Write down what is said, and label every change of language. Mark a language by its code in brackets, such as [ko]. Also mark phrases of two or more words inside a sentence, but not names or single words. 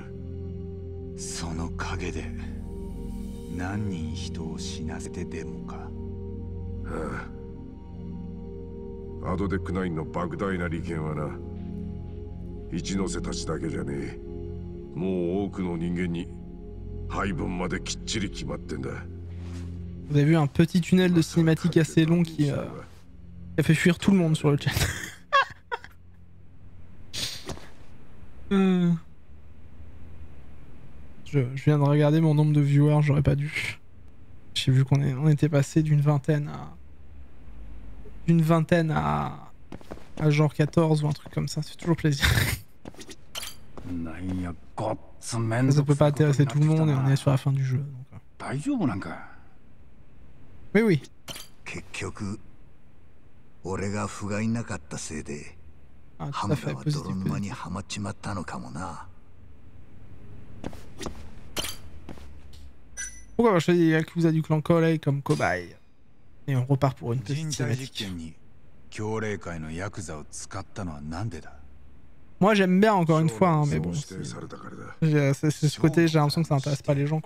[ja] その陰で何人人を死なせてでもか。アドデック9の莫大な利権はな、一ノ瀬たちだけじゃねえ、もう多くの人間に配分まできっちり決まってんだ。 [fr] Vous avez vu un petit tunnel de cinématique assez long qui a fait fuir tout le monde sur le chat. Je viens de regarder mon nombre de viewers, j'aurais pas dû. J'ai vu qu'on était passé d'une vingtaine à genre 14 ou un truc comme ça, ça fait toujours plaisir. Ça peut pas intéresser tout le monde et on est sur la fin du jeu. Donc... Oui, oui. [ja] 結局俺が不甲斐なかったせいでハムラは泥沼にはまっちまったのかもな。 [fr] Pourquoi avoir choisi les Yakuza du clan Korei comme cobaye? Et on repart pour une petite cinématique. Moi j'aime bien encore une fois, hein, mais bon. C'est ce côté, j'ai l'impression que ça intéresse pas les gens, quoi.